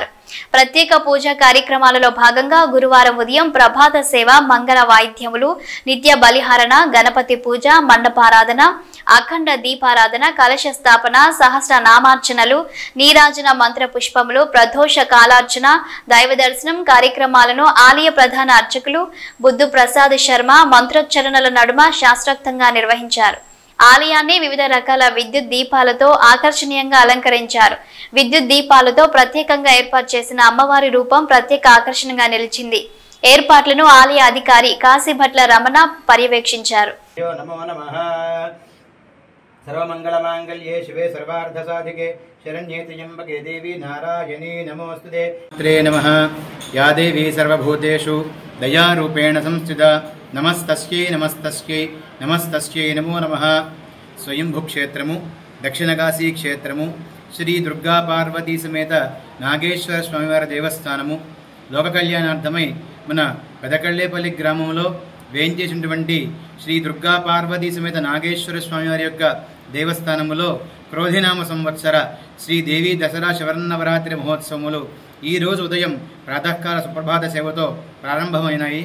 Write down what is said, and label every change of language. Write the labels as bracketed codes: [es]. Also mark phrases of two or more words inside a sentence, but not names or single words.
[te] ప్రత్యేక పూజా కార్యక్రమాలలో భాగంగా గురువారం ఉదయం ప్రభాత సేవ, మంగళ వాయిద్యములు, నిత్య బలిహారణ, గణపతి పూజ, మండపారాధన, అఖండ దీపారాధన, కలశ స్థాపన, సహస్ర నామార్చనలు, నీరాజన మంత్ర పుష్పములు, ప్రదోష కాలార్చన, దైవ దర్శనం కార్యక్రమాలను ఆలయ ప్రధాన అర్చకులు బుద్ధు ప్రసాద్ శర్మ మంత్రోచ్చరణల నడుమ శాస్త్రోక్తంగా నిర్వహించారు. ఆలయాన్ని వివిధ రకాల విద్యుత్ దీపాలతో ఆకర్షణీయంగా అలంకరించారు. విద్యుత్ దీపాలతో ప్రత్యేకంగా ఏర్పాటు చేసిన అమ్మవారి రూపం ప్రత్యేక ఆకర్షణగా నిలిచింది. ఏర్పాట్లను ఆలయ అధికారి కాశీభట్ల రమణ పర్యవేక్షించారు. [sa] सर्वमंगलमांगल्ये शिवे सर्वार्थसाधिके शरण्ये त्र्यंबके देवी नारायणी नमोस्तुते। नमः या देवी सर्वभूतेषु दयारूपेण संस्थिता नमस्तस्यै नमस्तस्यै नमस्तस्यै नमो नमः। [te] स्वयंभूक्षेत्रము దక్షిణకాశీ క్షేత్రము శ్రీ దుర్గా పార్వతీ సమేత నాగేశ్వర స్వామివారి దేవస్థానము లోక కళ్యాణార్థమై మన పెదకళ్ళేపల్లి గ్రామంలో వేయించేసినటువంటి శ్రీ దుర్గా పార్వతీ సమేత నాగేశ్వర స్వామి వారి యొక్క దేవస్థానములో క్రోధినామ సంవత్సర శ్రీదేవి దసరా శరన్నవరాత్రి మహోత్సవములు ఈరోజు ఉదయం ప్రాతకాల సుప్రభాత సేవతో ప్రారంభమైనాయి.